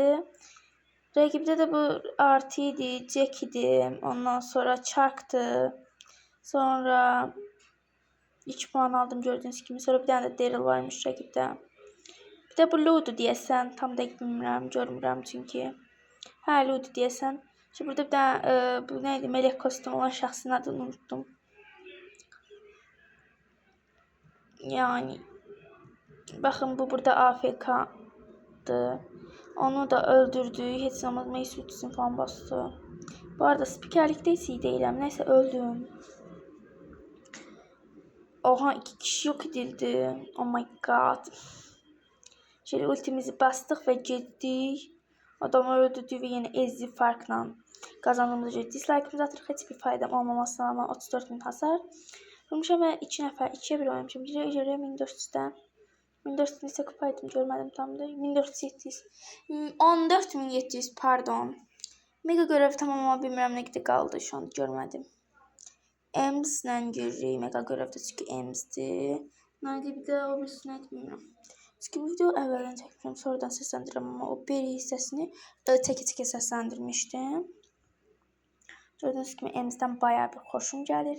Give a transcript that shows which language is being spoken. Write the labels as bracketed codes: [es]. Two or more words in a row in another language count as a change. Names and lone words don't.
[az] Rəqibdə də bu Artie idi, Jack idi. Ondan sonra Chuck'dı. Sonra 2 puan aldım gördüyünüz kimi. Sonra bir dənə də Daryl varmış rəqibdə. Bir de bu Ludo deyəsən, tam da bilmirəm, görmürəm çünki. Hə, Ludo deyəsən. [tr] Şimdi burada bir tane bu neydi, melek kostüm olan şəxsin adını unuttum. Yani bakın, bu burada AFK'dı. Onu da öldürdü. [az] Heç zaman Mace ultisini falan bastı. Bu arada spikerlikdə heç iyi deyiləm. [tr] Neyse, öldüm. Oha, 2 kişi yok edildi. [en] Oh my god. [tr] Şöyle ultimizi bastık ve getdik. Adamı öldürdük ve yine ezdi farkla kazandığımız üzere dislike'ımızı atırıq. Heç bir faydam olmamasına rağmen 34.000 hasar. [az] Vurmuşam və 2 nəfər, 2'ye 1 oynamışam. [tr] Biri üzere 1400'den. 1400 ise kupaydım, görmedim tam da. 1400, 14.700 pardon. Mega görev tamam [az] ama bilmirəm nə qədər qaldı, [tr] şu an görmedim. [az] Ems'lə görürük mega görevdə, çünki Ems'dir. Nerede bir də o birisini bilmirəm. Çünki bu video əvvəldən çəkmişəm, sonradan səsləndirirəm, amma o bir hissəsini çəkə-çəkə səsləndirmişdim. Gördüyünüz kimi Emzdən bayağı bir xoşum gəlir.